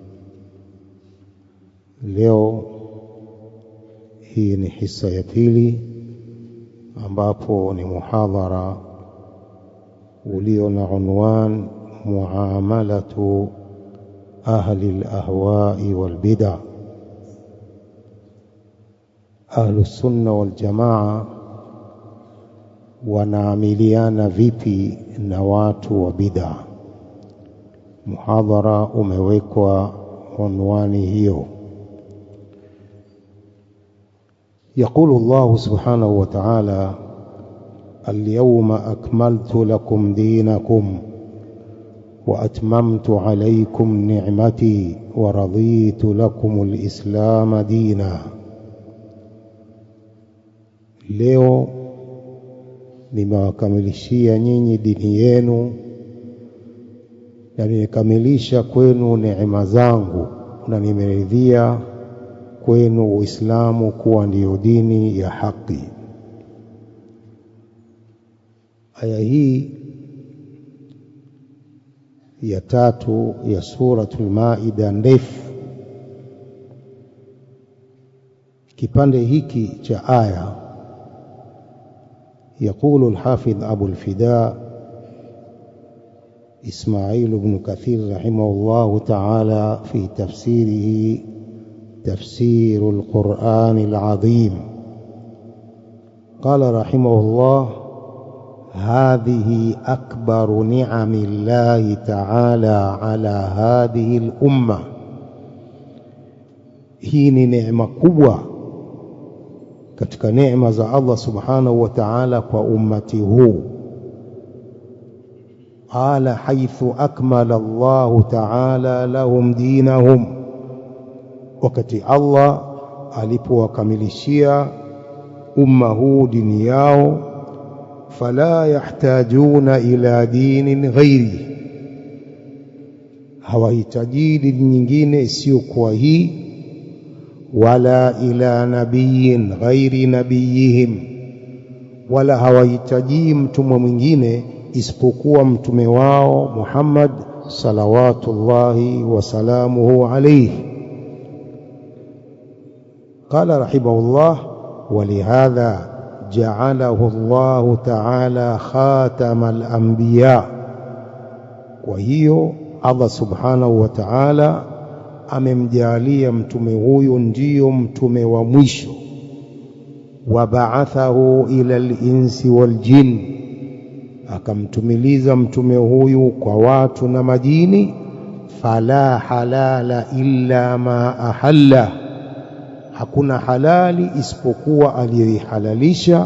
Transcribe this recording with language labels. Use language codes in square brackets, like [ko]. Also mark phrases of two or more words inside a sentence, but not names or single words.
[sw] Leo hii ni hisa ya pili, ambapo ni muhadhara ulio na unwan [ar] معاملة أهل الأهواء والبدع. أهل السنة والجماعة [sw] wanaamiliana vipi na watu wa bid'ah? Muhadhara umewekwa unwani hiyo. [ar] يقول الله سبحانه وتعالى: اليوم أكملت لكم دينكم وأتممت عليكم نعمتي ورضيت لكم الإسلام دينا. [sw] leo nimewakamilishia nyinyi dini yenu na nimekamilisha kwenu neema zangu na nimeridhia kwenu Uislamu kuwa ndiyo dini ya haki. Aya hii ya 3 ya suratul Maida ndefu. Kipande hiki cha aya, [ar] يقول الحافظ أبو الفداء إسماعيل بن كثير رحمه الله تعالى في تفسيره تفسير القرآن العظيم، قال رحمه الله: هذه أكبر نعم الله تعالى على هذه الأمة. [sw] hii ni neema kubwa katika neema za Allah [ar] سبحانه وتعالى [sw] kwa ummati huu. [ar] قال حيث أكمل الله تعالى لهم دينهم, [sw] wakati Allah alipowakamilishia umma huu dini yao, [ar] فلا يحتاجون إلى دين غير, [sw] hawahitaji dini nyingine isiyokuwa hii, [ar] ولا إلى نبي غير نبيهم, [sw] wala hawahitaji mtume mwingine isipokuwa mtume wao Muhammad [ar] صلوات الله وسلامه عليه. قال رحمه الله: ولهذا جعله الله تعالى خاتم الأنبياء. وهي الله سبحانه وتعالى [sw] amemjalia mtume huyu ndio mtume wa mwisho. [ar] وبعثه إلى الإنس والجن, [sw] akamtumiliza mtume huyu kwa watu na majini. [ar] فلا حلال إلا ما أحل, [sw] hakuna halali isipokuwa aliyoihalalisha.